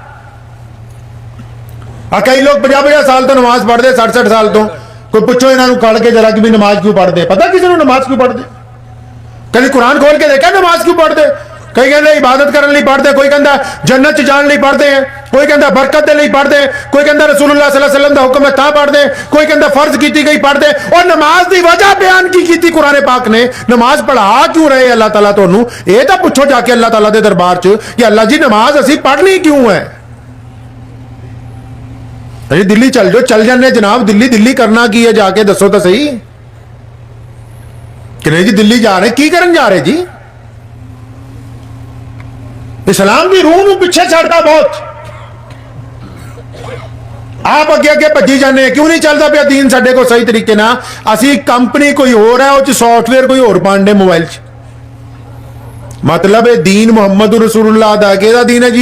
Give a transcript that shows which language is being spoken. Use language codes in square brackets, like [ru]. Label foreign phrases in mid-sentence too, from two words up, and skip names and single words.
[pa] ਆ ਕਈ ਲੋਕ 50-50 ਸਾਲ ਤੋਂ ਨਮਾਜ਼ ਪੜ੍ਹਦੇ, 60-60 ਸਾਲ ਤੋਂ। ਕੋਈ ਪੁੱਛੋ ਇਹਨਾਂ ਨੂੰ ਕੱਢ ਕੇ ਜਰਾ ਕਿ ਵੀ ਨਮਾਜ਼ ਕਿਉਂ ਪੜ੍ਹਦੇ? ਪਤਾ ਕਿਸੇ ਨੂੰ ਨਮਾਜ਼ ਕਿਉਂ ਪੜ੍ਹਦੇ? ਕਦੀ ਕੁਰਾਨ ਖੋਲ ਕੇ ਦੇਖਿਆ ਨਮਾਜ਼ ਕਿਉਂ ਪੜ੍ਹਦੇ? ਕਈ ਕਹਿੰਦੇ ਇਬਾਦਤ ਕਰਨ ਲਈ ਪੜ੍ਹਦੇ, ਕੋਈ ਕਹਿੰਦਾ ਜੰਨਤ 'ਚ ਜਾਣ ਲਈ ਪੜ੍ਹਦੇ ਹੈ, ਕੋਈ ਕਹਿੰਦਾ ਬਰਕਤ ਦੇ ਲਈ ਪੜ੍ਹਦੇ, ਕੋਈ ਕਹਿੰਦਾ [ar] رسول الله صلى الله عليه وسلم [pa] ਦਾ ਹੁਕਮ ਹੈ ਤਾਂ ਪੜ੍ਹਦੇ, ਕੋਈ ਕਹਿੰਦਾ ਫਰਜ਼ ਕੀਤੀ ਗਈ ਪੜ੍ਹਦੇ। और ਨਮਾਜ਼ ਦੀ ਵਜ੍ਹਾ ਬਿਆਨ ਕੀ ਕੀਤੀ ਕੁਰਾਨ ਪਾਕ ਨੇ? ਨਮਾਜ਼ ਪੜ੍ਹਾ ਕਿਉਂ ਰਹੇ ਅੱਲਾਹ ਤਾਲਾ ਤੁਹਾਨੂੰ? ਇਹ ਤਾਂ ਪੁੱਛੋ ਜਾ ਕੇ ਅੱਲਾਹ ਤਾਲਾ ਦੇ ਦਰਬਾਰ 'ਚ ਕਿ ਅੱਲਾਹ ਜੀ ਨਮਾਜ਼ ਅਸੀਂ ਪੜ੍ਹਨੀ ਕਿਉਂ ਹੈ? ਅਜੀ ਦਿੱਲੀ ਚੱਲ ਜਾਓ, ਚੱਲ ਜਾਂਦੇ ਜਨਾਬ ਦਿੱਲੀ ਕਰਨਾ ਕੀ ਹੈ? ਜਾ ਕੇ ਦੱਸੋ ਤਾਂ ਸਹੀ ਕਿ ਨਹੀਂ ਜੀ ਦਿੱਲੀ ਜਾ ਰਹੇ, ਕੀ ਕਰਨ ਜਾ ਰਹੇ ਜੀ? [ur] اسلام کی روح [pa] ਨੂੰ ਪਿੱਛੇ ਛੱਡਦਾ ਬਹੁਤ। ਆਪ ਅੱਗੇ ਭੱਜੀ ਜਾਂਦੇ, ਕਿਉਂ ਨਹੀਂ ਚੱਲਦਾ ਪਿਆ ਦੀਨ ਸਾਡੇ ਕੋਲ ਸਹੀ ਤਰੀਕੇ ਨਾਲ? ਅਸੀਂ ਕੰਪਨੀ ਕੋਈ ਹੋਰ ਹੈ, ਉਹ ਚ ਸੌਫਟਵੇਅਰ ਕੋਈ ਹੋਰ ਪਾਉਂਦੇ ਮੋਬਾਈਲ 'ਚ। ਮਤਲਬ ਇਹ ਦੀਨ ਮੁਹੰਮਦ ਰਸੂਲullah ਦਾ ਕਿਹਦਾ ਦੀਨ ਹੈ ਜੀ?